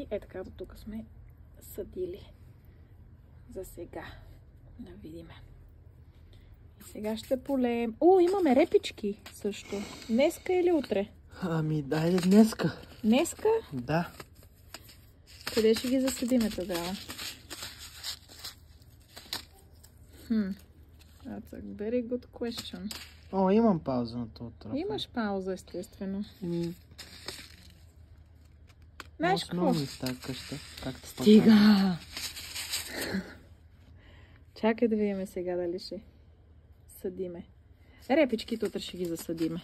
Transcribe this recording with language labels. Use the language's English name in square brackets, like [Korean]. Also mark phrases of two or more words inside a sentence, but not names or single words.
[Bulgarian] Така до тук сме съдили. За сега. Да видим. И сега ще полеем. Имаме репички също. Днеска или утре? Ами, дайде днеска. Днеска? Да. Къде ще ги засадиме тогава? [English] That's a very good question. [Bulgarian] Имам пауза на това трофа. Имаш пауза, естествено. Знаеш какво? Къща. Стига! Чакай да видим сега дали ще съдиме. Репичките утре ще ги засадиме.